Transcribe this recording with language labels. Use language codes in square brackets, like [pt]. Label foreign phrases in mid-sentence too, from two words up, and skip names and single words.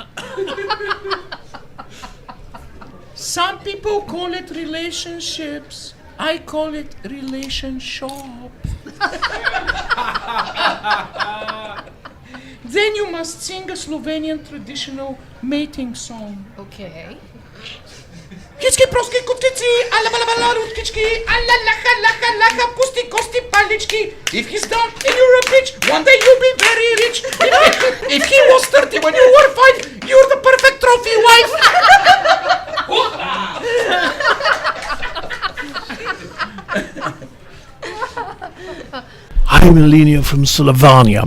[en] Some people call it relationships. I call it relationship. Then you must sing a Slovenian traditional mating song. Okay. Kički, proski, kuptici, ala bala bala, rutkički, ala laha laha laha, pusti kosti palički. If he's dumb and you're a bitch, one day you'll be very rich. If he was 30 when you were 5, you're the perfect trophy wife. Hi, Melania from Slovenia.